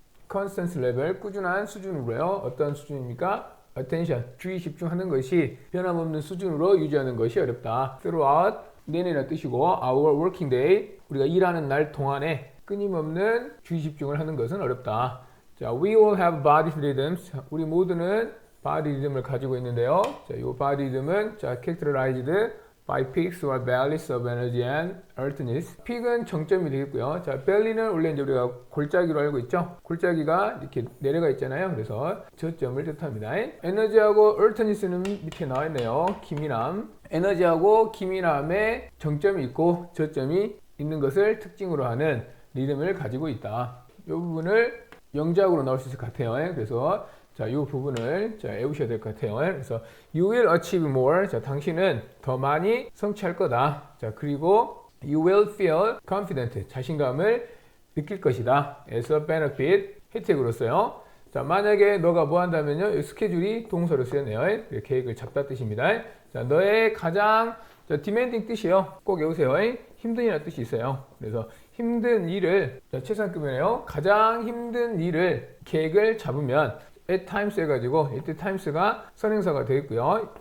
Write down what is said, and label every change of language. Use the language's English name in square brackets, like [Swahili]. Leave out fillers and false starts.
[English] constant level, [Korean] 꾸준한 수준으로요. 어떤 수준입니까? attention, 주의 집중하는 것이 변함없는 수준으로 유지하는 것이 어렵다. [English] throughout, [Korean] 내내라는 뜻이고 [English] our working day, [Korean] 우리가 일하는 날 동안에 끊임없는 주의 집중을 하는 것은 어렵다. 자, [English] we all have body rhythms. [Korean] 우리 모두는 body rhythm을 가지고 있는데요. 자, 이 body rhythm은 자, [English] characterized by peaks or valleys of energy and alertness. [Korean] peak은 정점이 되겠고요. 자, valley는 원래 이제 우리가 골짜기로 알고 있죠. 골짜기가 이렇게 내려가 있잖아요. 그래서 저점을 뜻합니다. 에너지하고 alertness는 밑에 나와 있네요. 기민함. 에너지하고 기민함의 정점이 있고 저점이 있는 것을 특징으로 하는 리듬을 가지고 있다. 이 부분을 영작으로 나올 수 있을 것 같아요. 그래서 자, 이 부분을 자, 외우셔야 될 것 같아요. 그래서 [English] you will achieve more. [Korean] 자, 당신은 더 많이 성취할 거다. 자, 그리고 [English] you will feel confident. [Korean] 자신감을 느낄 것이다. [English] as a benefit. [Korean] 혜택으로서요. 자, 만약에 너가 뭐 한다면요. 이 스케줄이 동사로 쓰였네요. 계획을 잡다 뜻입니다. 자, 너의 가장 자, demanding 뜻이요. 꼭 외우세요. 힘든이라는 뜻이 있어요. 그래서 힘든 일을 자, 최상급이네요. 가장 힘든 일을 계획을 잡으면 [English] at times [Korean] 해가지고 이때 times가 선행사가 되겠고요.